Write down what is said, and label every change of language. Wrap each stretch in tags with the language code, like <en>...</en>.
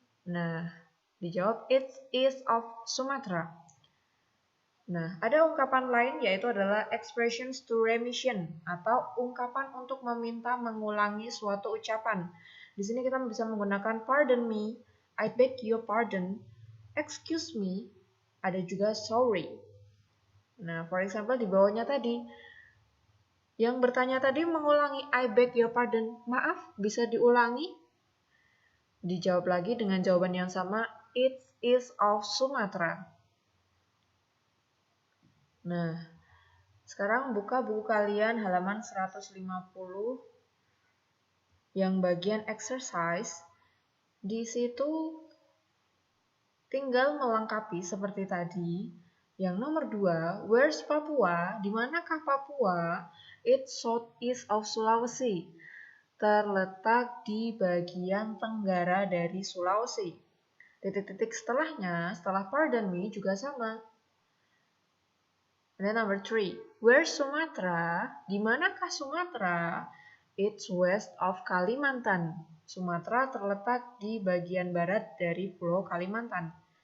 <id>Nah, dijawab</id> <en>it is of Sumatera.</en> <id>Nah, ada ungkapan lain yaitu adalah</id> <en>expressions to remission</en> <id>atau ungkapan untuk meminta mengulangi suatu ucapan. Di sini kita bisa menggunakan</id> <en>pardon me, I beg your pardon, excuse me,</en> <id>ada juga</id> <en>sorry.</en> <id>Nah,</id> <en>for example</en> <id>di bawahnya tadi, yang bertanya tadi mengulangi</id> <en>I beg your pardon,</en> <id>maaf bisa diulangi? Dijawab lagi dengan jawaban yang sama,</id> <en>it is of Sumatera.</en> <id>Nah, sekarang buka buku kalian halaman 150 yang bagian exercise. Di situ tinggal melengkapi seperti tadi. Yang nomor 2,</id> <en>where's Papua?</en> <id>Di manakah Papua?</id> <en>It's southeast of Sulawesi.</en> <id>Terletak di bagian tenggara dari Sulawesi. Titik-titik setelahnya, setelah</id> <en>pardon me</en> <id>juga sama.</id> <en>And then number 3, where's Sumatra?</en> <id>Di manakah Sumatera?</id> <en>It's west of Kalimantan.</en> <id>Sumatera terletak di bagian barat dari Pulau Kalimantan.</id>